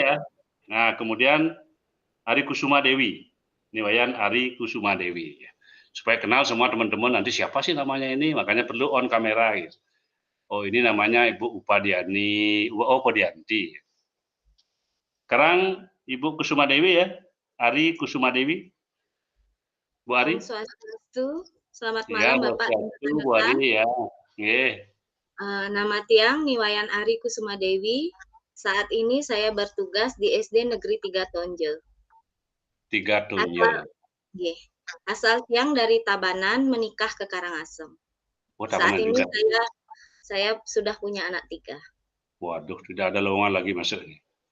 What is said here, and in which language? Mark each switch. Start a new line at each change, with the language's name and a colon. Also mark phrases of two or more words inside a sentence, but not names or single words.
Indonesian: Ya. Nah, kemudian Ari Kusuma Dewi. Niwayan Ari Kusuma Dewi. Supaya kenal semua teman-teman nanti siapa sih namanya ini, makanya perlu on kamera gitu. Oh, ini namanya Ibu Upadianti. Sekarang Ibu Kusuma Dewi ya, Ari Kusuma Dewi. Bu Ari. Swastiastu. Selamat Ya, malam Bapak. Bu Ari ya. Nggih. Nama tiang Niwayan Ari Kusuma Dewi. Saat ini saya bertugas di SD Negeri 3 Tonje. 3 Tonje. Asal tiang dari Tabanan menikah ke Karangasem. Oh, Saat ini juga. saya sudah punya anak 3. Waduh, tidak ada lowongan lagi masuk nih.